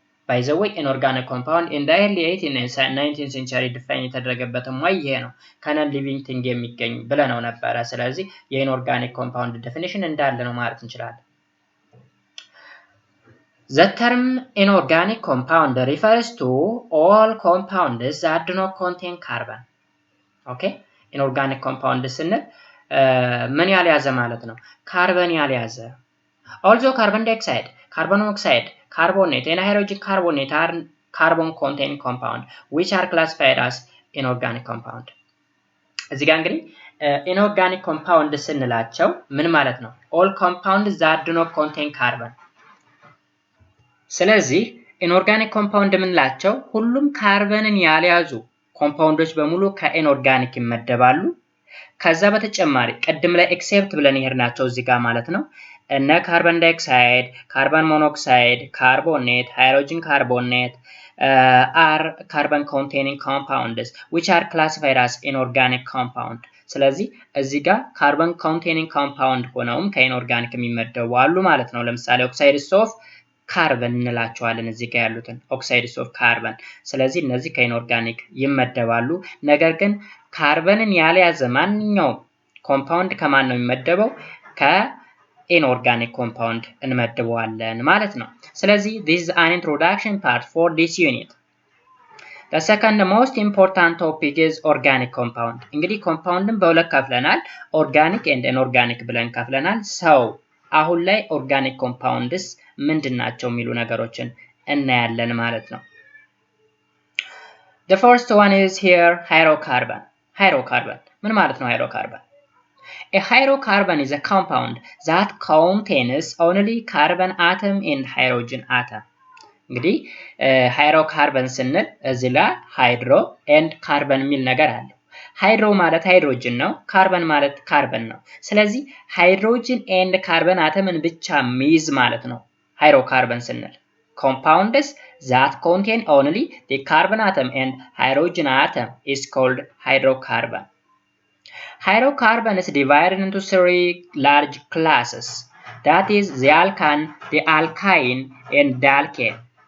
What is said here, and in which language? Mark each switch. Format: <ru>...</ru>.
<en>By the way, inorganic compound in the early 18th and 19th century define</en> <am>የተደረገበትም ወይ ይሄ ነው ከነን ሊቪንግ ቲንግ የሚገኝ ብለነው ነበረ። ስለዚህ የኢንኦርጋኒክ ኮምፓውንድ ዴፊኒሽን እንዳለ ነው ማለት እንችላለን።</am> <en>The term inorganic compound refers to all compounds that do not contain carbon. Okay?</en> <am>Inorganic compound ስንል ምን ያልያዘ ማለት ነው? ካርበን ያልያዘ።</am> <en>Also carbon dioxide, carbon monoxide, carbonate and hydrogen carbonate are carbon containing compound which are classified as inorganic compound.</en> <am>እዚህ ጋር እንግዲህ inorganic compound ስንላቸው ምን ማለት ነው?</am> <en>All compounds that do not contain carbon.</en> <am>ስለዚህ inorganic compound የምንላቸው ሁሉም ካርበንን ያልያዙ ኮምፓውንዶች በሙሉ ከኢንኦርጋኒክ ይመደባሉ። ከዛ በተጨማሪ ቅድም ላይ ኤክሴፕት ብለን ይሄድናቸው እዚህ ጋር ማለት ነው እነ ካርበን ዳይኦክሳይድ፣ ካርበን ሞኖክሳይድ፣ ካርቦኔት፣ ሃይድሮጅን ካርቦኔት</am> <en>are carbon containing compounds which are classified as inorganic compound.</en> <am>ስለዚህ እዚህ ጋር ካርበን containing compound ሆነውም ከኢንኦርጋኒክ የሚመደቡ አሉ ማለት ነው። ለምሳሌ ኦክሳይድስ ኦፍ ካርበን እንላቸዋለን እዚህ ጋር ያሉትን ኦክሳይድስ ኦፍ ካርበን። ስለዚህ እነዚህ ከኢንኦርጋኒክ ይመደባሉ። ነገር ግን ካርበንን ያልያዘ ማንኛውም ኮምፓውንድ ከማን ነው የሚመደበው? ከኢንኦርጋኒክ ኮምፓውንድ እንመድበዋለን ማለት ነው። ስለዚህ</am> <en>this is an introduction part for this unit. The second most important topic is organic compound.</en> <am>እንግዲህ ኮምፓውንድን በሁለት ከፍለናል፣ ኦርጋኒክ and inorganic ብለን ከፍለናል። ሰው አሁን ላይ ኦርጋኒክ ኮምፓውንድስ ምንድናቸው የሚሉ ነገሮችን እናያለን ማለት ነው።</am> <en>The first one is here hydrocarbon.</en> <am>Hydrocarbon ምን ማለት ነው?</am> <en>hydrocarbon A hydrocarbon is a compound that contains only carbon atom and hydrogen atom.</en> <am>እንግዲህ hydrocarbon ስንል እዚህ ላይ hydro and carbon የሚል ነገር አለ። ሃይድሮ ማለት ሃይድሮጅን ነው፣ ካርበን ማለት ካርበን ነው። ስለዚህ ሃይድሮጅን ኤንድ ካርበን አተምን ብቻ ሚይዝ ማለት ነው ሃይድሮካርበን ስንል።</am> <en>compounds that contain only the carbon atom and hydrogen atom is called hydrocarbon. Hydrocarbon is divided into three large classes, that is the alkane, the alkyne and the alkane.</en>